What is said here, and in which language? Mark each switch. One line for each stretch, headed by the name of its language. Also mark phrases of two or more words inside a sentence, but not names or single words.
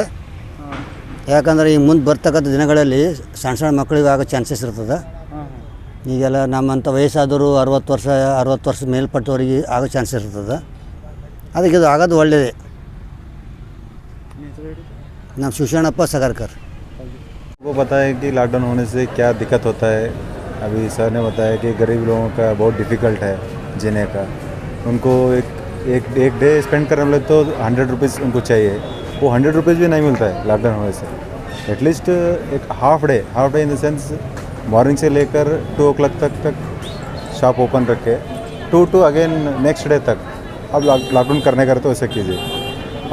Kannada: ಯಾಕಂದರೆ ಈಗ ಮುಂದೆ ಬರ್ತಕ್ಕಂಥ ದಿನಗಳಲ್ಲಿ ಸಣ್ಣ ಮಕ್ಕಳಿಗೆ ಆಗೋ ಚಾನ್ಸಸ್ ಇರ್ತದೆ. ಈಗೆಲ್ಲ ನಮ್ಮಂಥ ವಯಸ್ಸಾದವರು 60 ವರ್ಷ ಮೇಲ್ಪಟ್ಟವರಿಗೆ ಆಗೋ ಚಾನ್ಸ್ ಇರ್ತದೆ. ಅದಕ್ಕೆ ಇದು ಆಗೋದು ಒಳ್ಳೆಯದೇ. ನಮ್ಮ ಶಿವಶರಣಪ್ಪ ಸಗರ್ಕರ್.
Hindi: वो पता है कि लॉकडाउन होने से क्या दिक्कत होता है। अभी सर ने बताया कि गरीब लोगों का बहुत डिफ़िकल्ट है जीने का। उनको एक
English: day spend
Hindi: करने वाले तो 100 रुपीज़ उनको चाहिए, वो 100 रुपीज़ भी नहीं मिलता है लॉकडाउन होने से। एटलीस्ट एक
English: half day in the sense morning
Hindi: से लेकर 2 o'clock तक
English: shop open
Hindi: रखे, 2
English: to again next day
Hindi: तक अब लॉकडाउन करने का तो ऐसा कीजिए।